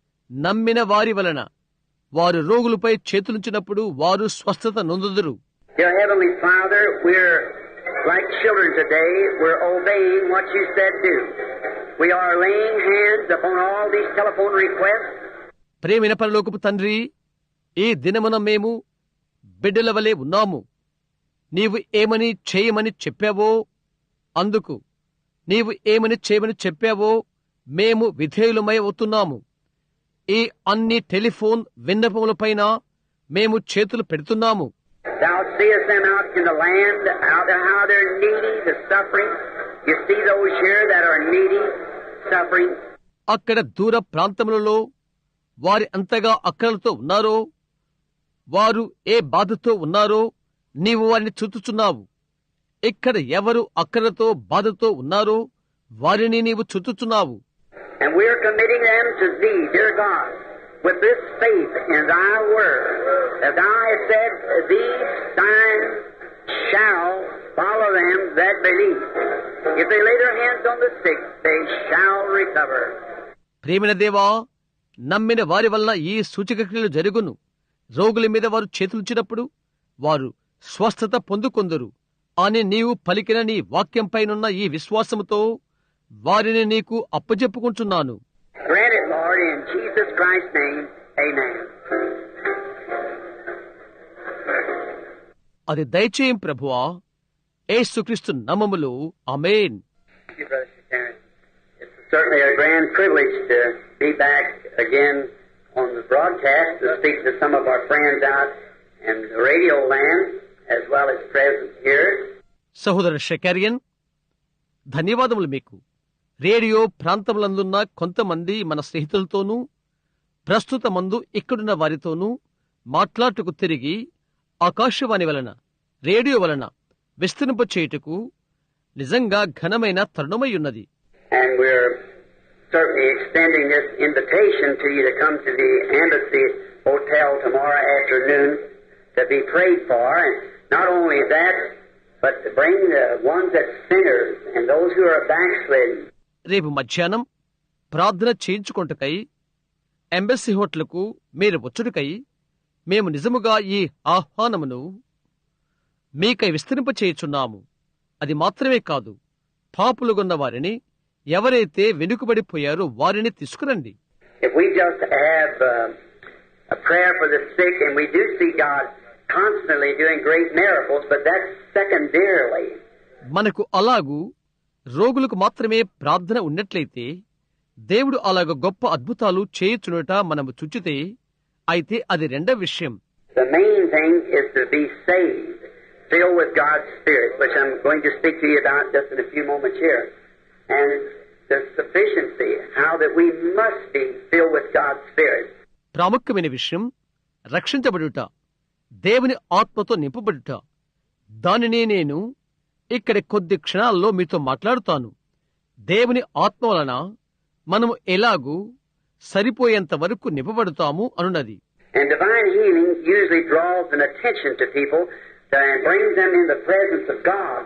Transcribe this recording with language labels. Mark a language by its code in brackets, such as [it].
[te] నమ్మిన వారి వలన వారు రోగులపై చేతులుంచినప్పుడు వారు స్వస్థత నొందుదురు. [en] Dear Heavenly Father, we're like children today. We're obeying what you said do. We are laying hands upon all these telephone requests. [te] ప్రేమైన పరలోకపు తండ్రి, ఈ దినమున మేము బిడ్డల వలె ఉన్నాము. నీవు ఏమని చేయమని చెప్పావో అందుకు, నీవు ఏమని చేయమని చెప్పావో మేము విధేయులమై అవుతున్నాము. ఈ అన్ని టెలిఫోన్ విన్నపములపైన మేము చేతులు పెడుతున్నాము. [en] Thou seest them out in the land, out there how they're needy, the suffering. You see those here that are needy, suffering. [te] అక్కడ దూర ప్రాంతములలో వారి అంతగా అక్కరలతో ఉన్నారో, వారు ఏ బాధతో ఉన్నారో నీవు వారిని చూచుచున్నావు. ఇక్కడ ఎవరు అక్కరతో బాధతో ఉన్నారో వారిని నీవు చూచుచున్నావు. [en] And we're committing them to Thee, dear God, with this faith in Thy word, as Thou hast said, these signs shall follow them that believe. If they lay their hands on the sick, they shall recover. [te] ప్రేమైన దేవా, నమ్మిన వారి వలన ఈ సూచక క్రియలు జరుగును. రోగుల మీద వారు చేతులుంచినప్పుడు వారు స్వస్థత పొందుకొందరు అని నీవు పలికిన నీ వాక్యంపైనున్న ఈ విశ్వాసముతో వారిని నీకు అప్పజెప్పుకుంటున్నాను. [en] Grant it, Lord, in Jesus Christ's name. Amen. [te] అది దయచేయం ప్రభువా, యేసుక్రీస్తు నామములో ఆమేన్. [en] Thank you, Brother Sharon. It's certainly a grand privilege to be back again on the broadcast to speak to some of our friends out in the radio land as well as present here. [te] సహోదర షెకారియన్, ధన్యవాదములు మీకు. Radio ప్రాంతములందున్న కొంతమంది మన స్నేహితులతోనూ ప్రస్తుతమందు ఇక్కడున్న వారితోనూ మాట్లాడుటకు తిరిగి ఆకాశవాణి వలన, radio వలన విస్తరింపచేయుటకు నిజంగా ఘనమైన తరుణమయ్యున్నది. [en] And we're certainly extending this invitation to you to come to the Embassy Hotel tomorrow afternoon to be prayed for. And not only that, but to bring the ones that sinners and those who are backslidden. [te] రేపు మధ్యాహ్నం ప్రార్థన చేయించుకొంటకై embassy హోటల్కు మీరు వచ్చుటకై మేము నిజముగా ఈ ఆహ్వానమును మీకై విస్తరింపచేయుచున్నాము. అది మాత్రమే కాదు, పాపులుగొన్న వారిని, ఎవరైతే వెనుకబడిపోయారో వారిని తీసుకురండి. [en] If we just have a prayer for the sick, and we do see God constantly doing great miracles, but that's secondarily. [te] మనకు అలాగూ రోగులకు మాత్రమే ప్రార్థన ఉన్నట్లయితే, దేవుడు అలాగ గొప్ప అద్భుతాలు చేయుచునుట మనము చూచితే, అయితే అది రెండవ విషయం. [en] The main thing is to be saved, filled with God's Spirit, which I'm going to speak to you about just in a few moments here. And the sufficiency, how that we must be filled with God's Spirit. [te] ప్రాముఖ్యమైన విషయం రక్షించబడుట, దేవుని ఆత్మతో నింపబడుట. దానినే నేను ఇక్కడ కొద్ది క్షణాల్లో మీతో మాట్లాడుతాను. దేవుని ఆత్మ వలన మనము ఎలాగూ సరిపోయేంత వరకు నింపబడుతాము అనున్నది. [en] And divine healing usually draws an attention to people and brings them in the presence of God.